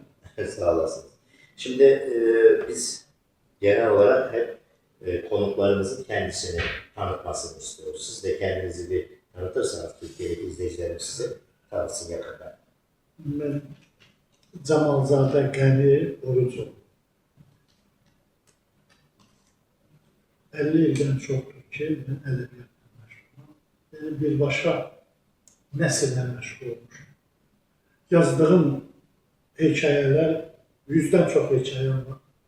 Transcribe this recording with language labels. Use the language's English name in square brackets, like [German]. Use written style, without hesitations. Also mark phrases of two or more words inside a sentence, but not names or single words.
[Azerbaijani] Sağ olasınız. [Turkish] Şimdi biz genel olarak hep konuklarımızın kendisini tanıtmasını istiyoruz. Siz de kendinizi bir tanıtırsanız Türkiye'deki izleyicilerimiz sizi tanısın yakından. Ben Cemalzade Gani Orucu. [Azerbaijani] 50 ildən çoxdur ki, mən ədəbiyyatla məşğulam. Yəni birbaşa nəsillə məşğul olmuşum. Yazdığım hekayələr, 100-dən çox hekayəm var.